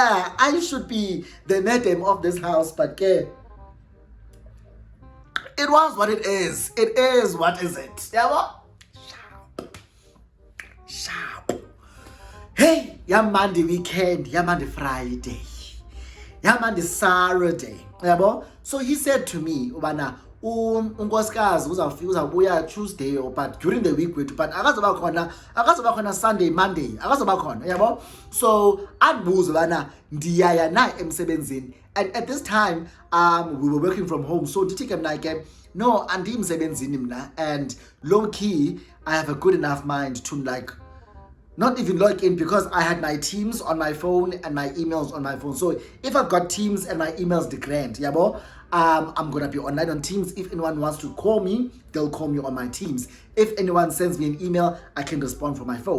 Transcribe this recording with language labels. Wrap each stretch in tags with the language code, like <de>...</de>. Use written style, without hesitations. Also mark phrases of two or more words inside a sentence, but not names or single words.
<en>I should be the madam of this house, but it was what it is. It is what is it? Yeah, what? Sharp. Hey, Monday weekend, Monday Friday, Monday Saturday. Yeah, so he said to me,</en> <xh>Ubana, unkosikazi uzabuya Tuesday, but</xh> <en>during the week</en> <xh>wethu, but akazoba khona Sunday, Monday, akazoba khona, yabo. So andibuza bana ndiyaya na emsebenzini,</xh> <en>and at this time we were working from home, so</en> <xh>ndithi ke mna ke no andimsebenzini mna,</xh> <en>and low key I have a good enough mind to like not even log in, because I had my Teams on my phone and my emails on my phone. So if I've got Teams and my emails, the grand, yabo. I'm gonna be online on Teams. If anyone wants to call me, they'll call me on my Teams. If anyone sends me an email, I can respond from my phone.</en>